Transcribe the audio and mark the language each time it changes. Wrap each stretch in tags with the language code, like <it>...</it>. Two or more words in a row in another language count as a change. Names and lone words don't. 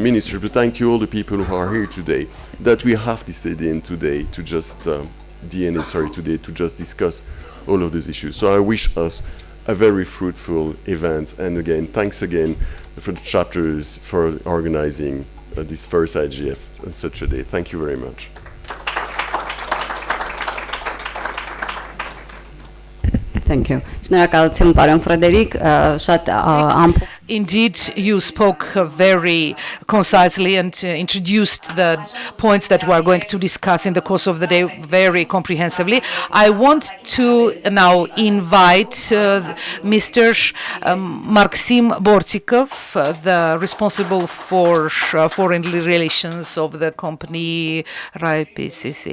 <en>Minister, but thank you all the people who are here today, that we have this ADN today to just, today to just discuss all of these issues. So I wish us a very fruitful event. And again, thanks again for the chapters for organizing this first IGF on such a day. Thank you very much. Thank you.</en> <hy>Շնորհակալություն, պարոն Ֆրեդերիկ, շատ ամփոփ</hy> <en>Indeed, you spoke very concisely and introduced the points that we are going to discuss in the course of the day very comprehensively. I want to now invite Mr. Maxim Bortikov, the responsible for foreign relations of the company RAI-PCC.</en>